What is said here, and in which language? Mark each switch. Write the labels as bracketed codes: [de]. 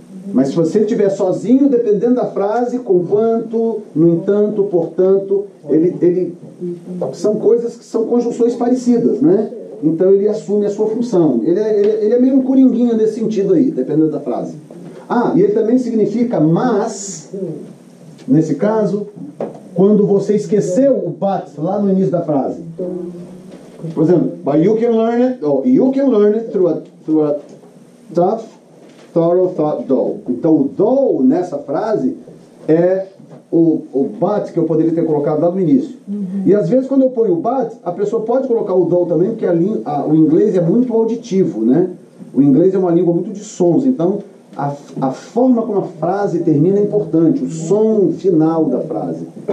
[pt] Mas se você estiver sozinho, dependendo da frase, conquanto, no entanto, portanto, ele são coisas que são conjunções parecidas, né? Então ele assume a sua função. Ele é meio um coringuinha nesse sentido aí, dependendo da frase. E ele também significa mas, nesse caso, quando você esqueceu o but lá no início da frase. Por exemplo, [en] but you can learn it through a tough, thorough thought though. [pt] Então o though nessa frase é o but que eu poderia ter colocado lá no início. E às vezes quando eu ponho o but, a pessoa pode colocar o though também, porque o inglês é muito auditivo, né? O inglês é uma língua muito de sons, então a forma como a frase termina é importante, o som final da frase.